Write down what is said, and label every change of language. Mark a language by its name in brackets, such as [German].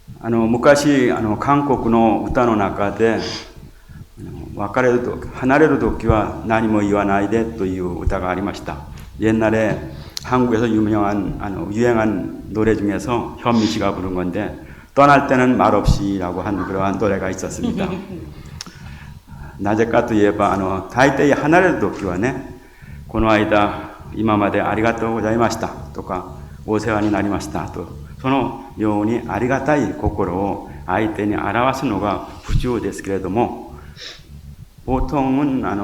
[Japanese] 昔韓国の歌の中で別れると離れる時は何も言わないでという歌がありました. [Korean] 옛날에 한국에서 유행한 노래 중에서 현미 씨가 부른 건데 떠날 때는 말없이라고 한 그러한 노래가 있었습니다. [Japanese] なぜかといえば大抵離れる時はね、この間今までありがとうございましたとかお世話になりましたと、そのようにありがたい心を相手に表すのが普通ですけれども、 [Korean] 보통은